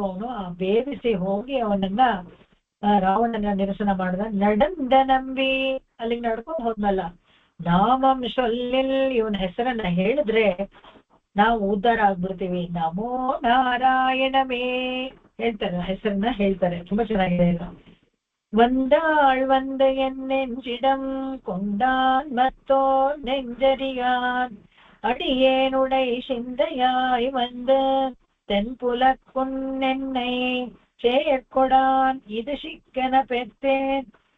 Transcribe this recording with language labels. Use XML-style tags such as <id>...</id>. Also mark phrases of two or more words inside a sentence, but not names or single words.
<kn>ಅವನು ಬೇರಿಸಿ ಹೋಗಿ ಅವನನ್ನ ರಾವಣನ ನಿರಸನ ಮಾಡಿದ.</kn> <ta>நடந்த நம்பி,</ta> <kn>ಅಲ್ಲಿಗೆ ನಡ್ಕೊಂಡು ಹೋದ್ನಲ್ಲ.</kn> <ta>நாமம் சொல்லில்,</ta> <kn>ಇವನ ಹೆಸರನ್ನ ಹೇಳಿದ್ರೆ ನಾವು ಉದ್ಧಾರ ಆಗ್ಬಿಡ್ತೀವಿ. ನಮೋ ನಾರಾಯಣಮೇ ಹೇಳ್ತಾರೆ, ಹೆಸರನ್ನ ಹೇಳ್ತಾರೆ. ತುಂಬಾ ಚೆನ್ನಾಗಿದೆ ಇದು.</kn> <ta>வந்தாள் வந்த என் நெஞ்சிடம் கொண்டான் மத்தோ நெஞ்சறியான் அடியேனுடை சிந்தையாய் வந்து தென்புலக்குன்னென்னை சேர்கொடான் இது சிக்கன பெற்றேன்</ta>